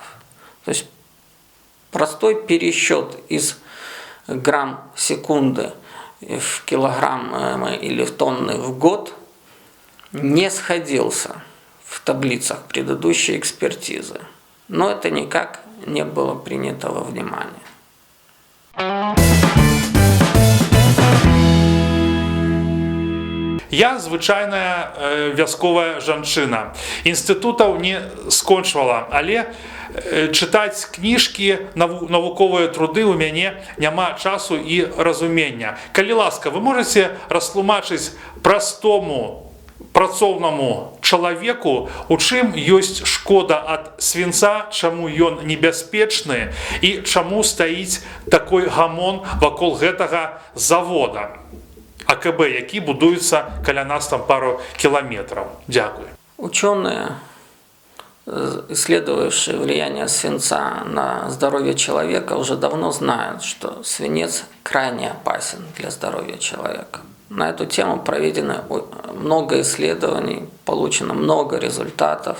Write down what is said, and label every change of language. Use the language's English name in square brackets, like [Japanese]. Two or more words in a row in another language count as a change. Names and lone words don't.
[Russian] То есть простой пересчет из грамм секунды в килограммы или в тонны в год не сходился в таблицах предыдущей экспертизы. Но это никак не было принято во внимание. [Belarusian] Я звычайная вясковая жанчына. Інстытутаў не скончвала, але чытаць кніжкі, навуковыя труды ў мяне няма часу і разумення. Калі ласка, вы можаце растлумачыць простому працоўнаму чалавеку, у чым ёсць шкода ад свінца, чаму ён небяспечны і чаму стаіць такой гамон вакол гэтага завода АКБ, які будуецца каля нас там пару кіламетраў. [Ukrainian] Дякую. [Russian] Ученые, исследовавшие влияние свинца на здоровье человека, уже давно знают, что свинец крайне опасен для здоровья человека. На эту тему проведено много исследований, получено много результатов.